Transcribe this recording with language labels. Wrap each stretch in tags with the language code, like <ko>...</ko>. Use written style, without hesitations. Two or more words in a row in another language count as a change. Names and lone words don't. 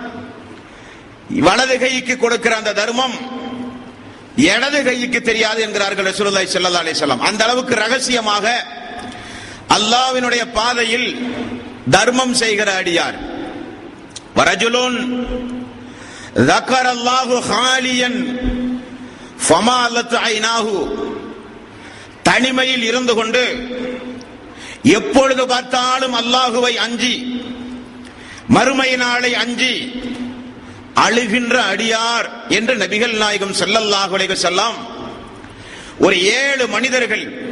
<ta>வலது கைக்கு கொடுக்கிற அந்த தர்மம் இடது கைக்கு தெரியாது என்கிறார்கள்</ta> <ar>رسول الله صلى الله عليه وسلم.</ar> <ta>அந்த அளவுக்கு ரகசியமாக அல்லாஹ்வினுடைய பாதையில் தர்மம் செய்கிற அடியார்.</ta> <ar>வரஜுலுன் ذكرallahu خاليا فمالت عيناه,</ar> <ta>தனிமையில் இருந்து கொண்டு எப்பொழுது பார்த்தாலும் அல்லாஹுவை அஞ்சி மறுமை நாளை அஞ்சி அழுகின்ற அடியார் என்று நபிகள் நாயகம்</ta> <ar>صلى الله عليه وسلم</ar> <ta>ஒரு 7 மனிதர்கள்</ta>